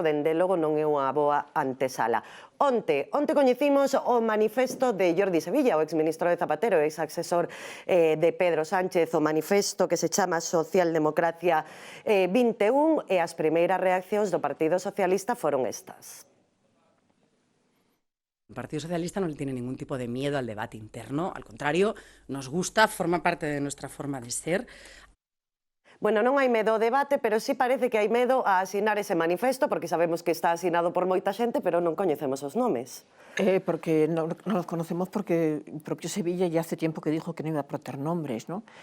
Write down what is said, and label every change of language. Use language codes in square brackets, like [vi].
[gl] Dende logo non é unha boa antesala. Onte coñecimos o manifesto de Jordi Sevilla, o exministro de Zapatero, ex-asesor de Pedro Sánchez, o manifesto que se chama Socialdemocracia 21, e as primeiras reaccións do Partido Socialista foron estas. [es] El Partido Socialista no le tiene ningún tipo de miedo al debate interno, al contrario, nos gusta, forma parte de nuestra forma de ser. [gl] Bueno, non hai medo ao debate, pero sí parece que hai medo a asinar ese manifesto, porque sabemos que está asinado por moita xente, pero non coñecemos os nomes. [es] Porque no los conocemos porque el propio Sevilla ya hace tiempo que dijo que no iba a aportar nombres, ¿no?